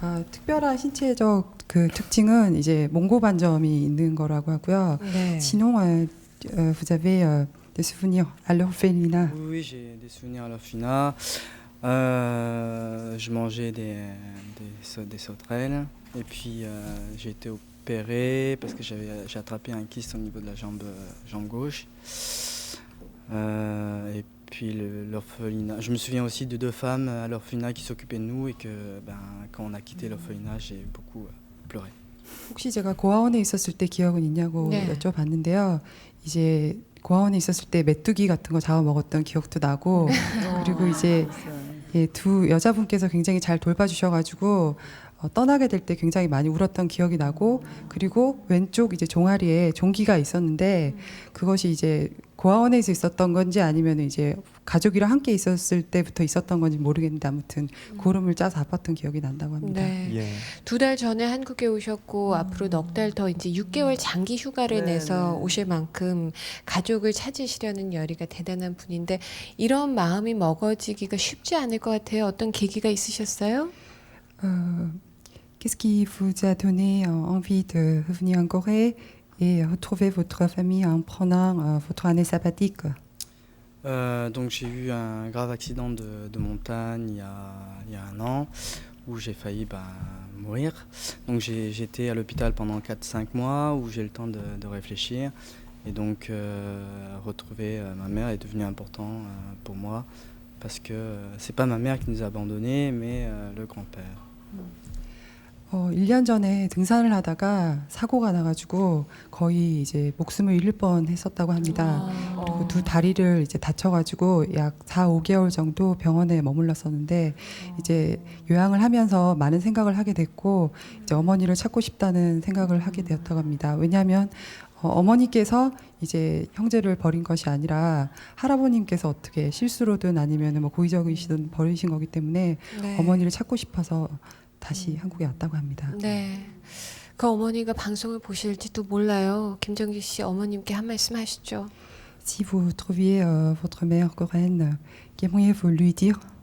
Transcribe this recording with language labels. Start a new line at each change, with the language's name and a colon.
Korean: 특별한 신체적 그 특징은 이제 몽고 반점이 있는 거라고 하고요. 네.
French: Sinon, vous avez des souvenirs à l'orphelinat. Oui, j'ai des souvenirs à l'orphelinat. Je mangeais des sauterelles, et puis j'ai été opéré parce que j'ai attrapé un kyste au niveau de la jambe gauche. Et puis l'orphelinat. Je me souviens aussi de 2 femmes à l'orphelinat qui s'occupaient de nous et que quand on a quitté l'orphelinat, j'ai beaucoup pleuré.
Korean: 혹시 제가 고아원에 있었을 때 기억은 있냐고 네. 여쭤봤는데요. 이제 고아원에 있었을 때 메뚜기 같은 거 잡아 먹었던 기억도 나고 그리고 이제 예, 2 여자분께서 굉장히 잘 돌봐주셔가지고 떠나게 될 때 굉장히 많이 울었던 기억이 나고 그리고 왼쪽 이제 종아리에 종기가 있었는데 그것이 이제 고아원에서 있었던 건지 아니면 이제 가족이랑 함께 있었을 때부터 있었던 건지 모르겠는데 아무튼 고름을 짜서 아팠던 기억이 난다고 합니다. 네. 예. 2달 전에 한국에 오셨고 앞으로 넉 달 더 이제 6개월 장기 휴가를 네, 내서 네. 오실 만큼 가족을 찾으시려는 열의가 대단한 분인데 이런 마음이 먹어지기가 쉽지 않을 것 같아요. 어떤 계기가 있으셨어요?
French: Qu'est-ce qui vous a donné envie de revenir en Corée et retrouver votre famille en prenant votre année sabbatique? Donc j'ai eu un grave accident de montagne il y a 1 an où j'ai failli mourir. Donc j'ai été à l'hôpital pendant 4-5 mois où j'ai eu le temps de réfléchir. Et donc retrouver ma mère est devenu important pour moi parce que c'est pas ma mère qui nous a abandonnés mais le grand-père.
Korean: 1년 전에 등산을 하다가 사고가 나가지고 거의 이제 목숨을 잃을 뻔했었다고 합니다. 그리고 2 다리를 이제 다쳐가지고 약 4-5개월 정도 병원에 머물렀었는데 이제 요양을 하면서 많은 생각을 하게 됐고 이제 어머니를 찾고 싶다는 생각을 하게 되었다고 합니다. 왜냐하면 어머니께서 이제 형제를 버린 것이 아니라 할아버님께서 어떻게 실수로든 아니면 뭐 고의적이시든 버리신 거기 때문에 네. 어머니를 찾고 싶어서 다시 한국에 왔다고 합니다. 네. 그 어머니가 방송을 보실지도 몰라요. 김정기 씨 어머님께 한 말씀 하시죠.
French: Si vous trouviez votre mère coréenne, qu'aimeriez-vous lui dire?